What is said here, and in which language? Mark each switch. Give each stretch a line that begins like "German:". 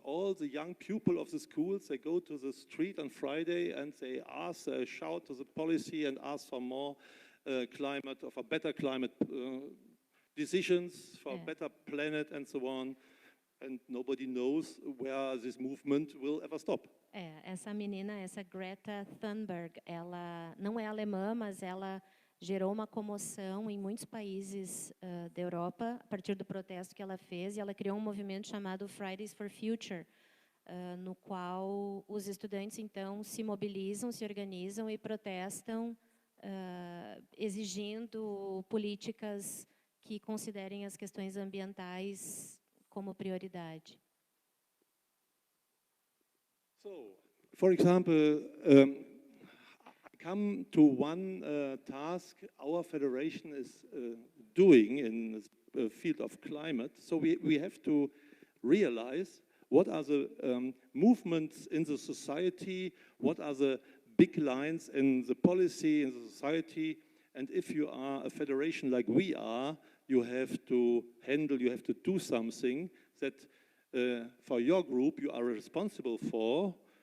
English: All the young people of the schools, they go to the street on Friday and they shout to the policy and ask for more climate, or for better climate decisions, for a better planet and so on. And nobody knows where this movement will ever stop.
Portuguese: Essa menina, essa Greta Thunberg, ela não é alemã, mas ela gerou uma comoção em muitos países da Europa a partir do protesto que ela fez, e ela criou um movimento chamado Fridays for Future, no qual os estudantes então se mobilizam, se organizam e protestam, exigindo políticas que considerem as questões ambientais como prioridade.
English: So, for example, I come to one task our federation is doing in the field of climate. So we have to realize what are the movements in the society, what are the big lines in the policy in the society, and if you are a federation like we are, you have to do something that for your group you are responsible for.